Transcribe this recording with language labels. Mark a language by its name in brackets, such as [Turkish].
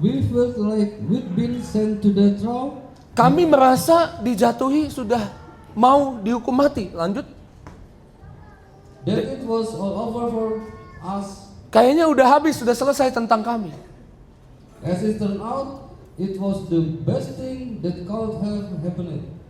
[English] We felt like we'd been sent to the trial. [Indonesian] Kami merasa dijatuhi, sudah mau dihukum mati. Lanjut. [English] That it was all over for us. [Indonesian] Kayaknya udah habis, sudah selesai tentang kami. [English] As it turned out, it was the best thing that could have happened.